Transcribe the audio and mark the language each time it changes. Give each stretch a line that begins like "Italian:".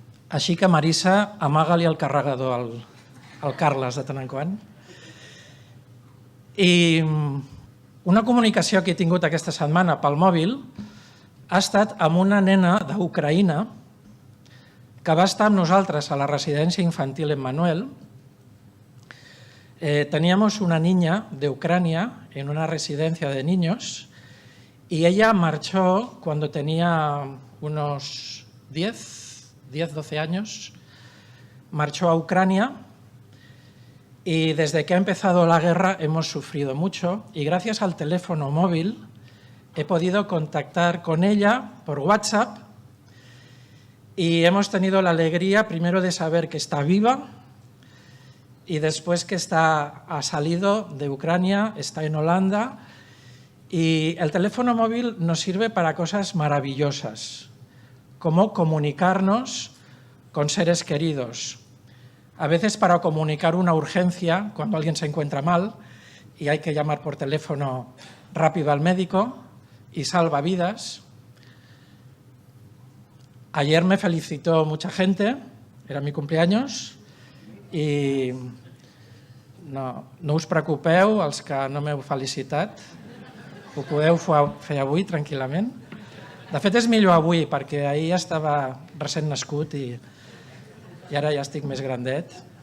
Catalan: Així que, Marisa, amaga-li el carregador al Carles de tant en quant. I una comunicació que he tingut aquesta setmana pel mòbil ha estat amb una nena d'Ucraïna que va estar amb nosaltres a la residència infantil Emmanuel.
Spanish: Teníamos una niña de Ucrania en una residencia de niños y ella marchó cuando tenía unos 12 años, marchó a Ucrania y desde que ha empezado la guerra hemos sufrido mucho y gracias al teléfono móvil he podido contactar con ella por WhatsApp y hemos tenido la alegría primero de saber que está viva y después que ha salido de Ucrania, está en Holanda y el teléfono móvil nos sirve para cosas maravillosas, como comunicarnos con seres queridos, a veces para comunicar una urgencia cuando alguien se encuentra mal y hay que llamar por teléfono rápido al médico y salva vidas. Ayer me felicitó mucha gente, era mi cumpleaños,
Catalan: i no us preocupeu, els que no m'heu felicitat, ho podeu fer avui tranquil·lament. De fet, és millor avui, perquè ahir estava recent nascut i ara ja estic més grandet.